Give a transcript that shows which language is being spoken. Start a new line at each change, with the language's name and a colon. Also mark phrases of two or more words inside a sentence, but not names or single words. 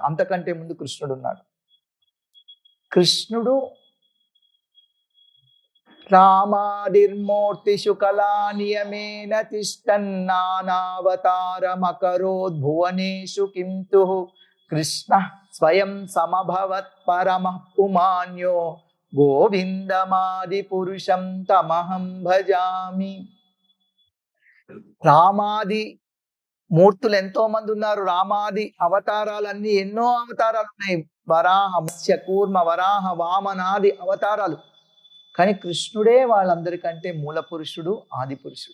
Telugu: అంతకంటే ముందు కృష్ణుడు ఉన్నాడు. కృష్ణుడు
Sanskrit: రామాదిర్మూర్తిషు కళా నియమేన తిష్టన్నానావతారమకరోద్భువనేషు కింతు కృష్ణ స్వయం సమభవత్ పరమః పుమాన్యో గోవిందమాది పురుషం తమహం భజామి.
Telugu: రామాది మూర్తులు ఎంతో మంది ఉన్నారు. రామాది అవతారాలన్నీ ఎన్నో అవతారాలు ఉన్నాయి. వరాహ, మత్స్య, కూర్మ, వరాహ, వామనాది అవతారాలు. కానీ కృష్ణుడే వాళ్ళందరికంటే మూల పురుషుడు, ఆది పురుషుడు.